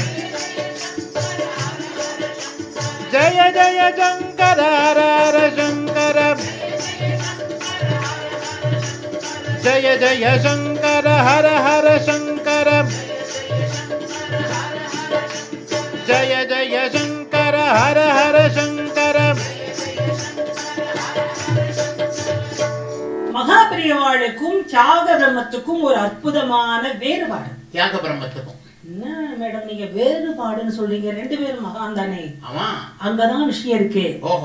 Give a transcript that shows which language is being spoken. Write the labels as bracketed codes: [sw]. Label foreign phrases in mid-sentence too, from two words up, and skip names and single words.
[hi] जय जय शंकर हर हर शंकर जय जय शंकर हर हर शंकर जय जय शंकर हर हर शंकर [ta] மகாபிரியவாளுக்கும் தியாக பிரம்மத்துக்கும் ஒரு அற்புதமான வேறுபாடு. தியாக பிரம்மத்துக்கும் என்ன மேடம் நீங்க வேறுபாடுன்னு சொல்றீங்க? ரெண்டு பேரும் மகான் தானே. ஆமா, அங்கதான் விஷயம் இருக்கு. ஓஹோ,